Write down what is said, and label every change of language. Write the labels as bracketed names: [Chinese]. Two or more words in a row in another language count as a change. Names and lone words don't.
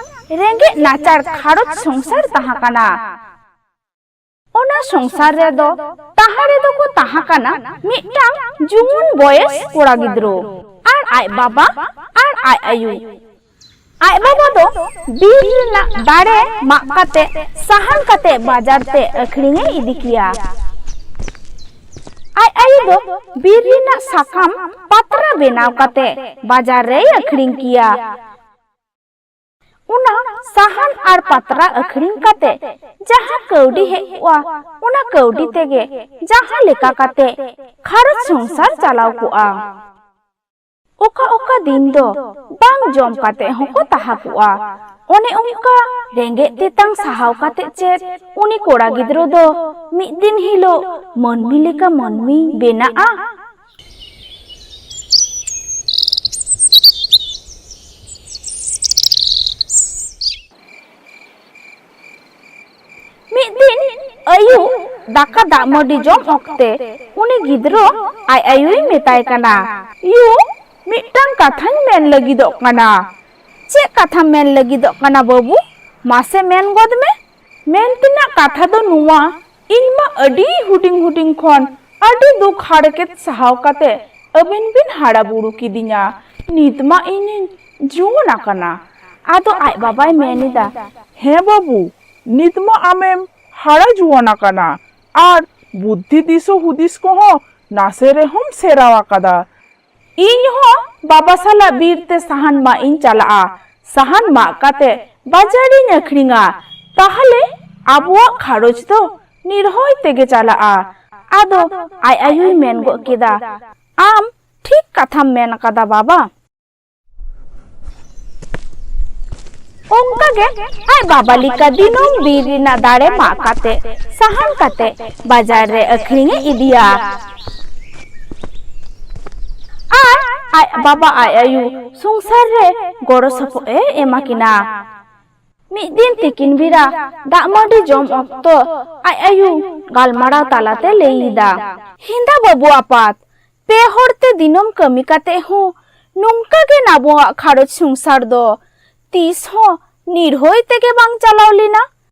[Santali] रेंगे नाचार खारोच संसार ताहा काना ओना संसार रे दो ताहारे दो को ताहा काना मिटांग जुवन बयस कोड़ा गिद्रो आर आय बाबा आर आय आयु आय बाबा दो बीर ना दाड़े माग काते साहान काते बाजार ते अखरिंगे इदी किया आय आयु दो बीर ना साकाम पात्रा बेनाव काते बाजार रे अखरिंग किया उना साहान आर पात्रा अखरिंग काते जहां कौडी हेवा उना कौडी तेगे जहां लेका काते खारज संसार चलाव कुआ ओका ओका दिन दो बांग जम काते होको ताहा कुआ ओने उनका रेंगे तेतांग साहाव काते चेत उनी कोड़ा गिद्रो दो मिद दिन हिलो मनमी लेका मनमी बेनाआ आयु दाका दामडी जम ओक्ते उनी गिद्रो आय आयुई मेताय काना यू मिटांग काथाñ मेन लगिदोग काना चे काथा मेन लगिदोग काना बाबू मासे मेन गद में मेन तिना काथा दो नुवा इनमा अडी हुडिंग हुडिंग खन अडी दुख हाड़केत सहाव काते अबिन बिन हाड़ा बुड़ू किदिया नितमा इनी जुना काना आदो आय बाबाय मेनिदा हे बाबू नितमा आमेम हाड़ा जुआना काना आर बुद्धि दिसो हुदिस को हो नासे रे हम सेरावा कादा इन हो बाबा साला बीर ते साहान मा इन चला साहान मा काते बाजारी नखरिंगा ताहले आबुआ खारोज तो निर्होय तेगे चला आदो आय आयुई मेन गो केदा आम ठीक कथा मेन कादा बाबा ओंका गे आय बाबा लिका दिनों बीर ना दाड़े मा काते साहान काते बाजार रे अखरिंगे इदिया आय बाबा आय आयु संसार रे गड़ो सपो एमा किना मिद दिन तिकिन बिरा दामडी जम अक्तो आय आयु गालमाराव तालाते लेईदा हिंदा बाबू आपात पे होड़ते दिनम कमी काते हो नोंका गे नाबुआ खारोज संसार दो तीस हो निर्होय तेगे बांग चलाव लेना